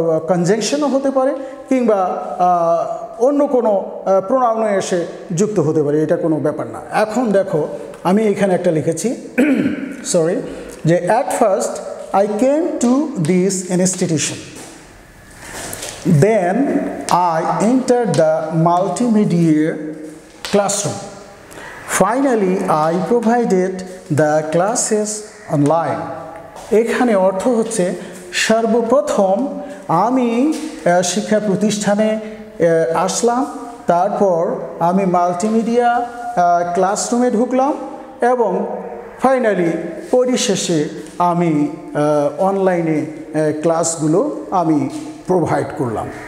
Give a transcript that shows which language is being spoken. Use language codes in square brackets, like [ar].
[bn] কনজাংশনও হতে পারে কিংবা অন্য কোনো প্রোনাউনে এসে যুক্ত হতে পারে এটা কোনো ব্যাপার না এখন দেখো আমি এখানে একটা লিখেছি সরি যে [en] At first I came to this institution Then I entered the multimedia classroom. Finally, I provided the classes online. [bn] এখানে অর্থ হচ্ছে সর্বপ্রথম আমি শিক্ষা প্রতিষ্ঠানে আসলাম, তারপর আমি মাল্টিমিডিয়া ক্লাসরুমে ঢুকলাম এবং ফাইনালি পরিশেষে আমি অনলাইনে ক্লাসগুলো আমি প্রোভাইড করলাম।